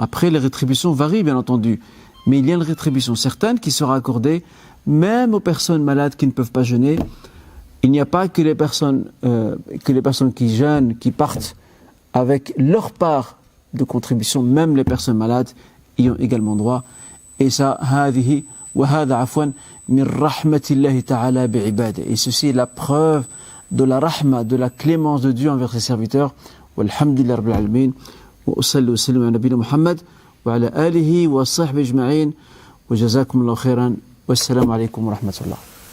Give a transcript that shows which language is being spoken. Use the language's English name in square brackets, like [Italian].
[French] Après, les rétributions varient bien entendu, mais il y a une rétribution certaine qui sera accordée même aux personnes malades qui ne peuvent pas jeûner. Il n'y a pas que les personnes qui jeûnent, qui partent avec leur part de contribution, même les personnes malades y ont également droit. Et ça, [Arabic] هذه وهذا عفوا من رحمة الله تعالى بعباده. [French] Et ceci est la preuve de la rahma, de la clémence de Dieu envers ses serviteurs. [Arabic] Walhamdulillah rabbil alamin. وأصلي وسلم على نبينا محمد وعلى آله وصحبه أجمعين وجزاكم الله خيرا والسلام عليكم ورحمة الله.